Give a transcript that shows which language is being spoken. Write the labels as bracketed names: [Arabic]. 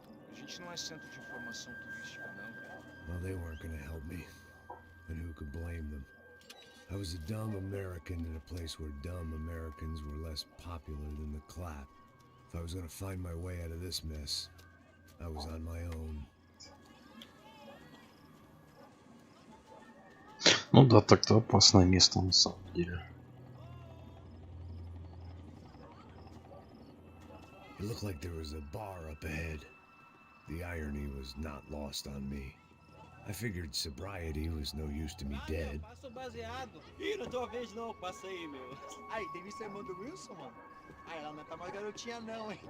[Portuguese] A gente não é centro de informação turística, não, cara. [English] Well, they weren't gonna help me. And who could blame them? I was a dumb American in a place where dumb Americans were less popular than the clap. If I was gonna find my way out of this mess, I was on my own. [Russian] Ну да, так-то опасное место на самом деле. [English] It looked like there was a bar up ahead. The irony was not lost on me. I figured sobriety was no use to me dead. [Portuguese] Passo baseado. Ih, não tô vez não, passei, meu. Aí, tem visto a irmã do Wilson, mano? Aí, ela não tá mais garotinha não, hein?